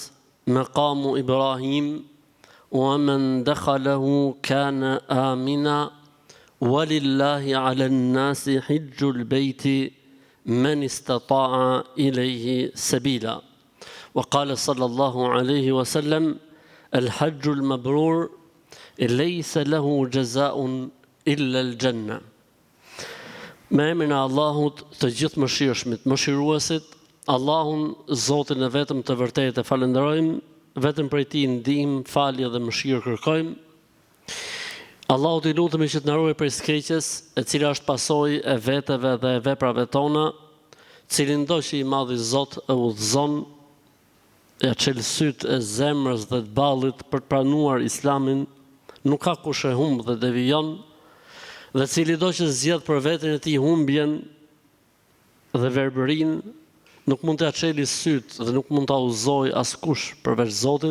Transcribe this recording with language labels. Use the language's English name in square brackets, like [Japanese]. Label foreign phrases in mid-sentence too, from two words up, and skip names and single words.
[Arabic] مقام إبراهيم ومن دخله كان آمنا ولله على الناس حج البيت من استطاع إليه سبيلا وقال صلى الله عليه وسلم الحج المبرور ليس له جزاء إلا الجنة. [Albanian] Me emrin e Allahut të gjithë mëshirshmit, mëshiruesit, Allahun Zotin e vetëm të vërtetë falenderojmë, vetëm prej Tij ndihmë, falje dhe mëshirë kërkojmë. Allahut I lutemi që të na ruaj prej skeqjes, e cila është pasojë e veteve dhe e veprave tona, cilin do që I madhi Zot e udhëzon, e çel syt e zemrës dhe të ballit për të pranuar Islamin, nuk ka kush e humb dhe devijon, dhe cili do që zgjedh për veten e tij humbjen dhe verbërinë, nuk mund të çelë syt dhe nuk mund ta udhëzojë askush përveç Zotit.